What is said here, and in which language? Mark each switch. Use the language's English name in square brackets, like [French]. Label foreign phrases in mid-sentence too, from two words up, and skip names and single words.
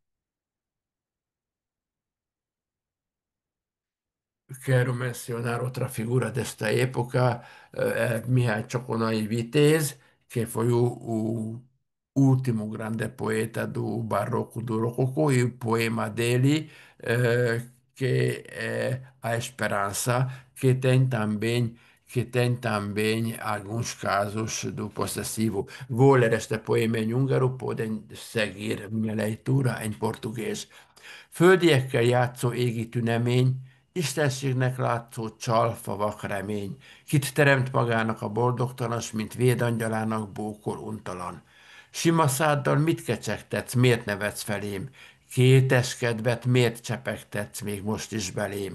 [Portuguese] quero mencionar outra figura desta época, é Mihály Csokonai Vitéz, que foi o último grande poeta do Barroco, do Rococó, e o poema dele, que é A Esperança, que tem também alguns casos do possessivo. Vou ler este poema em húngaro, podem seguir minha leitura em português. [Hungarian] Földiekkel játszó égi tünemény, istenségnek látszó csalfa vak remény, kit teremt magának a boldogtalan, s mint védangyalának bókol untalan. Sima száddal mit kecsegtetsz, miért nevetsz felém? Kéteskedvet miért csepegtetsz még most is belém?